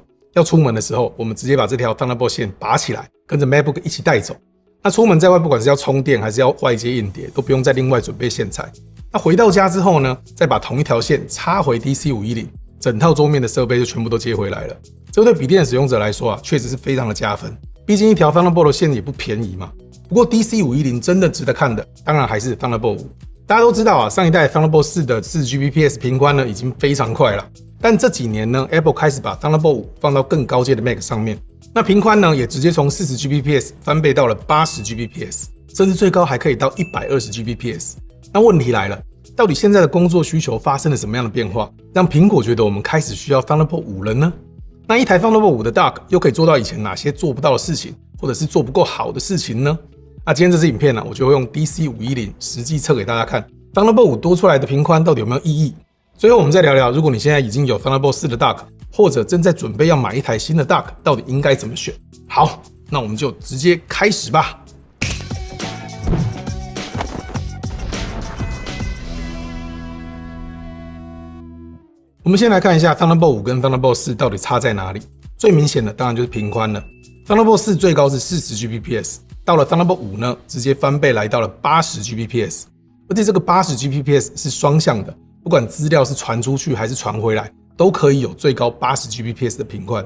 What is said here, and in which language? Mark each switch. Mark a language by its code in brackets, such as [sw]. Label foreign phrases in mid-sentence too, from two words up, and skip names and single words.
[zh] 要出門的時候，我們直接把這條 Thunderbolt 線拔起來，跟着 MacBook 一起帶走。那出門在外，不管是要充電還是要外接硬碟，都不用再另外準備線材。那回到家之後呢，再把同一條線插回 DC510，整套桌面的設備就全部都接回來了。這對筆電的使用者來說確實是非常的加分。畢竟一條 Thunderbolt 的線也不便宜嘛。不過 DC510 真的值得看的，當然還是 Thunderbolt 5。大家都知道上一代 Thunderbolt 4的 4Gbps 頻寬呢已經非常快了。但這幾年呢 ，Apple 開始把 Thunderbolt 5放到更高階的 Mac 上面，那頻寬呢也直接從 40Gbps 翻倍到了 80Gbps， 甚至最高還可以到 120Gbps。那問題來了，到底現在的工作需求發生了什麼樣的變化，讓蘋果覺得我們開始需要 Thunderbolt 5了呢？那一台 Thunderbolt 5的 Dock 又可以做到以前哪些做不到的事情，或者是做不夠好的事情呢？那今天這支影片呢，我就會用 DC510 實際測給大家看 Thunderbolt 5多出來的頻寬到底有沒有意義。最後我們再聊聊，如果你現在已經有 Thunderbolt 4的 Dock， 或者正在準備要買一台新的 Dock， 到底應該怎麼選？好，那我們就直接開始吧。我們先來看一下 Thunderbolt 5 跟 Thunderbolt 4到底差在哪裡。最明顯的當然就是頻寬了。Thunderbolt 4最高是 40Gbps， 到了 Thunderbolt 5呢，直接翻倍來到了 80Gbps， 而且這個 80Gbps 是雙向的。不管資料是傳出去還是傳回來，都可以有最高 80Gbps 的頻寬。